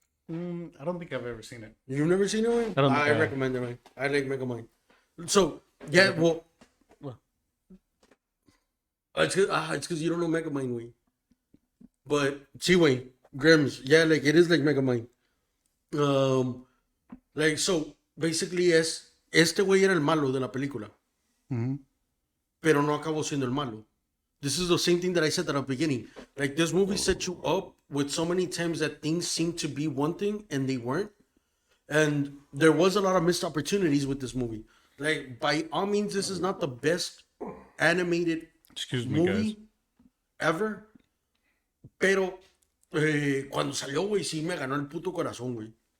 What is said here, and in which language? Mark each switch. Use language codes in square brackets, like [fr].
[en] I don't think I've ever seen it. You've never seen it, man? I don't think I have. recommend it, man. I like Megamind. So, yeah, well, it's because you don't know Megamind, way. But, sí, way. Grims, yeah, like, it is like Megamind. Like, so, basically [es] este güey era el malo de la película. Pero no acabó siendo el malo. [en] This is the same thing that I said at the beginning. Like, this movie set you up with so many times that things seemed to be one thing and they weren't. And there was a lot of missed opportunities with this movie. Like, by all means, this is not the best animated Excuse me, movie guys. ever. [es] Pero, cuando salió, güey, sí me ganó el puto corazón, güey.